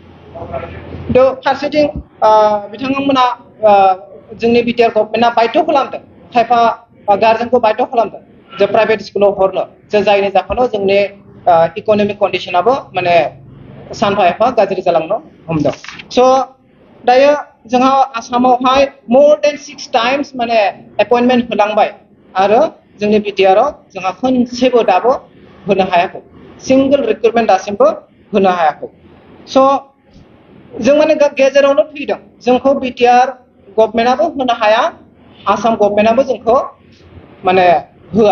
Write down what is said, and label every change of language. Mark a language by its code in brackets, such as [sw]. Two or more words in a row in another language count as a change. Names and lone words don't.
[brx] फारसेथिं बिथांमोना जोंनि बिटिआर गभर्नमेन्टआ बाध्य खालामदों, खायफा गार्जेनखौ बाध्य खालामदों जे [en] private school [brx] हरनो, जे जायनि जाहोनाव जोंनि [en] economic condition [brx] माने सानफा एफा गाज्रि जालांनो हमदों। स' दायो जोंहा आसामावहाय [en] more than 6 times [brx] माने एपइन्टमेन्ट होलांबाय आरो जोंनि बिटिआराव जोंहा खनसेबो दाबो होनो हायाखै। [en] single recruitment [brx] दासिमबो होनो हायाखै। स' जों माने गेजेरावनो फैदों। जोंखौ बिटिआर गभर्नमेन्टआबो होनो हाया, आसाम गभर्नमेन्टआबो जोंखौ माने होआ।